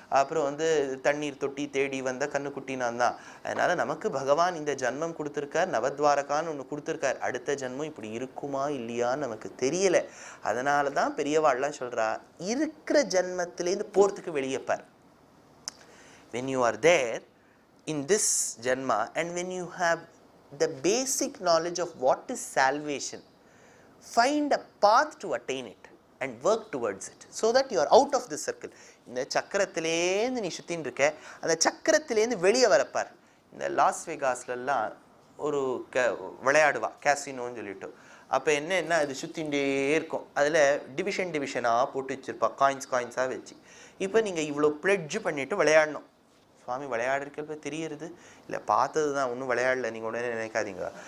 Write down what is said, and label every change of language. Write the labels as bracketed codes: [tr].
[ta] அப்புறம் வந்து தண்ணீர் தொட்டி தேடி வந்த கண்ணுக்குட்டினான் தான். அதனால் நமக்கு பகவான் இந்த ஜன்மம் கொடுத்துருக்கார், நவத்வாரகான்னு ஒன்று கொடுத்துருக்கார். அடுத்த ஜன்மம் இப்படி இருக்குமா இல்லையான்னு நமக்கு தெரியலை. அதனால தான் பெரியவாள்லாம் சொல்கிறா, இருக்கிற ஜன்மத்திலேருந்து போகிறதுக்கு வெளியேப்பார். [en] When you are there in this janma and when you have the basic knowledge of what is salvation, find a path to attain it and work towards it so that you are out of this circle. [ta] இந்த சக்கரத்திலேருந்து நீ சுத்தின்னு இருக்க, அந்த சக்கரத்திலேருந்து வெளியே வரப்பார். இந்த loss வெகாஸ்லாம் ஒரு விளையாடுவா கேசினோன்னு சொல்லிட்டு. அப்போ என்ன அது சுற்றிகிட்டே இருக்கும். அதில் டிவிஷனாக போட்டு வச்சுருப்பா, காயின்ஸாக வச்சு. இப்போ நீங்கள் இவ்வளோ ப்ளெட்ஜ் பண்ணிவிட்டு விளையாடணும். சுவாமி விளையாடுறப்ப தெரியுறது இல்லை, பார்த்தது தான், ஒன்றும் விளையாடல நீங்கள் உடனே நினைக்காதீங்க.